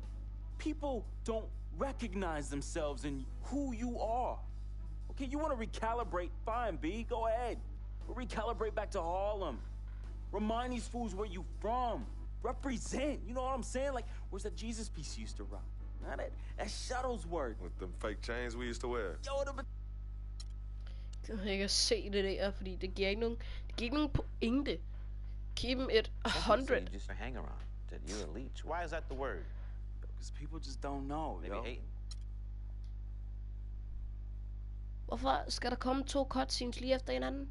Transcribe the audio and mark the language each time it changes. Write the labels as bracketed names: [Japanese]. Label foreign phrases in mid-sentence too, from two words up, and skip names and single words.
[English] People don't recognize themselves in who you are. Okay, you want to recalibrate? Fine, B, go ahead. Recalibrate back to Harlem. Remind these fools where you from. Represent, you know what I'm saying? Like, where's that Jesus piece you used to rock? Now that Shuttlesworth. With them fake chains we used to wear. Yo, [Danish] Jeg kan se det der, fordi det giver ikke nogen pointe. [English] Give him it 100. You just hang around. That you're a leech. Why is that the word? Because people just don't know, They be hating. [Danish] Hvorfor skal der komme 2 cutscenes lige efter hinanden?